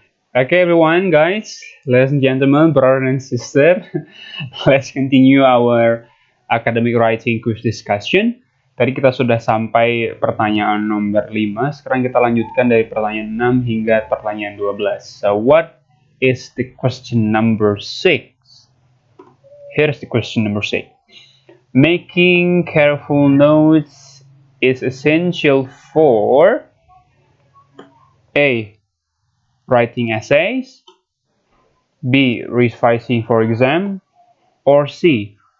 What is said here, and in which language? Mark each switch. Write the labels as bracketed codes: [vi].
[en] Okay, everyone, guys, ladies and gentlemen, brother and sister, let's continue our academic writing quiz discussion. [id] Tadi kita sudah sampai pertanyaan nomor 5, sekarang kita lanjutkan dari pertanyaan 6 hingga pertanyaan 12. [en] So, what is the question number 6? Here's the question number 6. Making careful notes is essential for A. Writing essays, B. Revising for exam, or C.